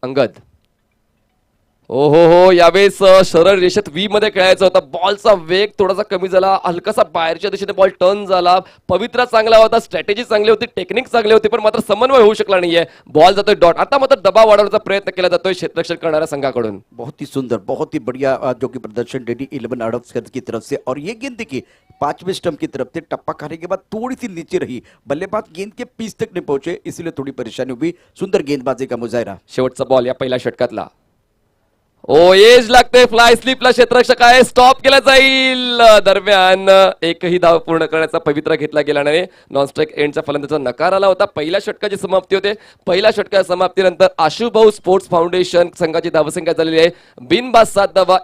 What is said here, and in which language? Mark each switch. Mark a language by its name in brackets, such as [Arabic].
[Marathi] अंगद ओ हो यावेळेस सरळ रेषेत व्ही मध्ये खेळायचा होता. बॉलचा वेग थोडासा कमी झाला. हलकासा बाहेरच्या दिशेने बॉल टर्न झाला. पवित्रा चांगला होता, स्ट्रॅटेजी चांगली होती, टेक्निक चांगली होती पण मात्र समन्वय होऊ शकला नाहीये. बॉल जातोय डॉट. आता मात्र दबाव वाढवण्याचा प्रयत्न केला जातोय क्षेत्ररक्षण करणाऱ्या संघाकडून. [Hindi] बहुत ही सुंदर, बहुत ही बढ़िया जो कि प्रदर्शन DD11 हड़पसर की तरफ से। और ये गेंद देखिए 5वें स्टंप की तरफ से टप्पा खाने के बाद थोड़ी सी नीचे रही, बल्लेबाज गेंद के पीस तक नहीं पहुंचे, इसलिए थोड़ी परेशानी हुई। सुंदर गेंदबाजी का मुजाहिरा। [Marathi] शेवटचा बॉल या पहिल्या षटकातला. ओ एज लागते. फ्लाय स्लिपला क्षेत्ररक्षक आहे. स्टॉप केला जाईल. दरम्यान एकही धाव पूर्ण करण्याचा पवित्रा घेतला गेला नाही. नॉनस्ट्राईक एंडच्या फलंदाजाचा नकार आला होता. पहिल्या षटकाची समाप्ती होते. पहिल्या षटकाच्या समाप्तीनंतर आशुभाऊ स्पोर्ट्स फाउंडेशन संघाची धावसंख्या झालेली आहे बिनबाद 7 धावा.